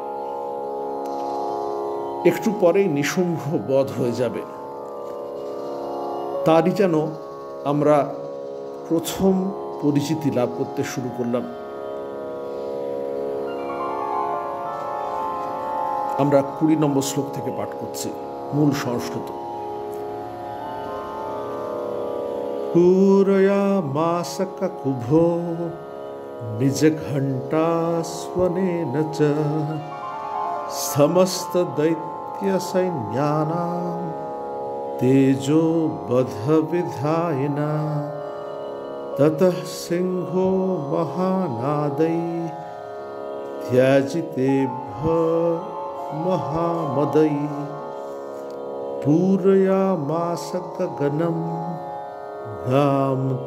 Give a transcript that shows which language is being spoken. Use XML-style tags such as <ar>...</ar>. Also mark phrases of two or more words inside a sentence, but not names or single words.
<bn>একটু পরেই নিশুম্ভ বধ হয়ে যাবে। তারই যেন আমরা প্রথম পরিচিতি লাভ করতে শুরু করলাম। আমরা 20 নম্বর শ্লোক থেকে পাঠ করছি, মূল সংস্কৃত।</bn> <sa>पूरयामास ककुभो निजघण्टास्वनेन च समस्तदैत्यसैन्यानां तेजोबधविधायिना ततः सिंहो महानादैः त्याजितेभ्यः महामदैः पूरयामास गगनम् गां</sa>